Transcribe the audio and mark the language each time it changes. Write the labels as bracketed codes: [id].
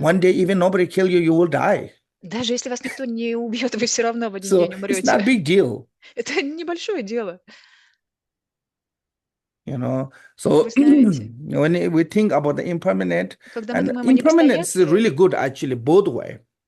[en] One day, even nobody kill you, you will die. [ru] Даже если вас никто не убьет, вы все равно в один день [en] So [ru] умрете. [en] it's not a big deal. [ru] Это небольшое дело. [en] You know, so when we think about the impermanent, and impermanence is really good actually both way.